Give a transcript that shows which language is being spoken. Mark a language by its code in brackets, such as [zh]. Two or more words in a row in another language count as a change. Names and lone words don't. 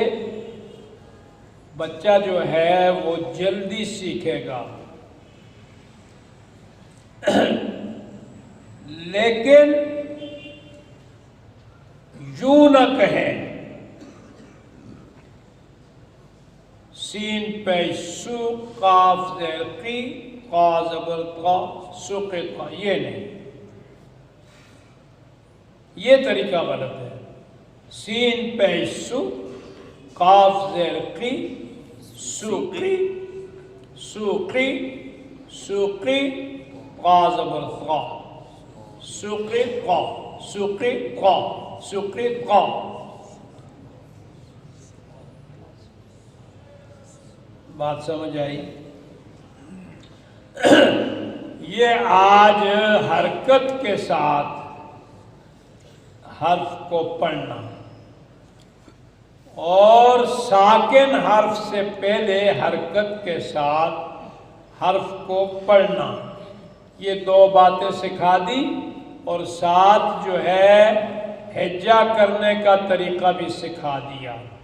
[ur] بچہ جو ہے وہ جلدی سیکھے گا، لیکن یوں نہ کہیں سین پیش سو، قاف زیر قی، قا زبر قا، سقط قا، یہ نہیں، یہ طریقہ غلط ہے۔ سین پیش سو، قاف زیر قی، سوقی، سوقی، سوقی، قا زبر قا، سوقی قا، سوقی قا، سوقی قا۔ بات سمجھ آئی؟ یہ آج حرکت کے ساتھ حرف کو پڑھنا اور ساکن حرف سے پہلے حرکت کے ساتھ حرف کو پڑھنا، یہ 2 باتیں سکھا دی، اور ساتھ جو ہے ہجا کرنے کا طریقہ بھی سکھا دیا۔